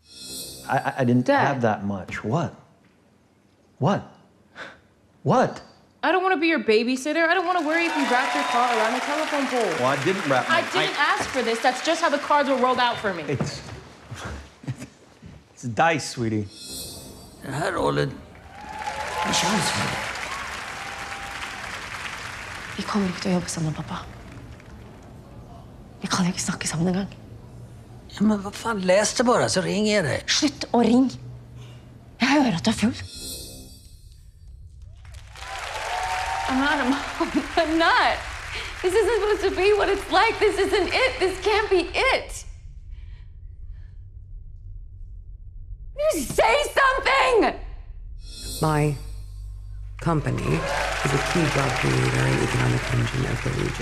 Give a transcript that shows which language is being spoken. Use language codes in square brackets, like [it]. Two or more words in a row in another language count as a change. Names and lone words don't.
[en] I didn't have that much. What? What? What? I don't want to be your babysitter. I don't want to worry if you wrapped your car around the telephone pole. Well, I didn't wrap my... I didn't ask for this. That's just how the cards were rolled out for me. It's dice, sweetie. [sv] Det här rollen, det känns för mig. [no] Vi kommer ikke til å jobbe sammen, pappa. Vi kan ikke snakke sammen engang. [sv] Ja, men vad fan, läs det bara så ringer jag dig. [no] Slutt å ringe. Jeg hører at du er full. [en] I'm not a mom. I'm not. This isn't supposed to be what it's like. This isn't it. This can't be it. You say something! My company is a key job creator and economic engine of the region.